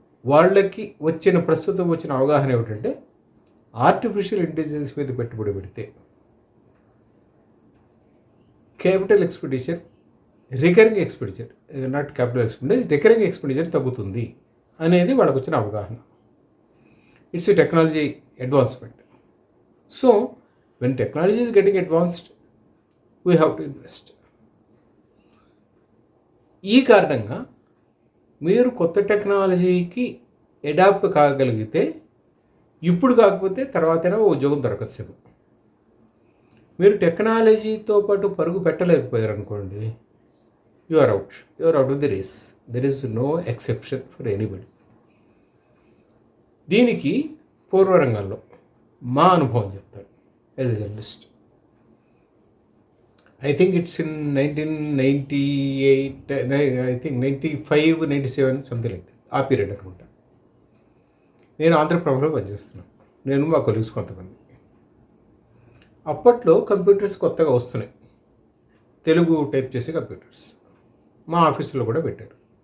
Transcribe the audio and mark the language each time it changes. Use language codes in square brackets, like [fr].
[te] వాళ్ళకి ప్రస్తుతం వచ్చిన అవగాహన ఏమిటంటే, ఆర్టిఫిషియల్ ఇంటెలిజెన్స్ మీద పెట్టుబడి పెడితే capital expenditure, recurring expenditure, not capital expenditure, recurring expenditure తగ్గుతుంది అనేది వాళ్ళకు వచ్చిన అవగాహన. [en] It's a technology advancement. So when technology is getting advanced, we have to invest. [te] ఈ కారణంగా మీరు కొత్త టెక్నాలజీకి అడాప్ట్ కాగలిగితే, ఇప్పుడు కాకపోతే తర్వాతైనా ఉద్యోగం దొరకచ్చు. మీరు టెక్నాలజీతో పాటు పరుగు పెట్టలేకపోయారు అనుకోండి, [en] You are out of the race. There is no exception for anybody. [te] దీనికి పూర్వరంగంలో మా అనుభవం చెప్తాను. [en] As a journalist, I think it's in 1998, I think 95, 97, something like that. [te] ఆ పీరియడ్ అనుకుంటా. నేను ఆంధ్రప్రభలో పనిచేస్తున్నాను, నేను మా కొలీగ్స్ కొంతమంది. అప్పట్లో కంప్యూటర్స్ కొత్తగా వస్తున్నాయి, తెలుగు టైప్ చేసే కంప్యూటర్స్ మా ఆఫీసులో కూడా పెట్టారు.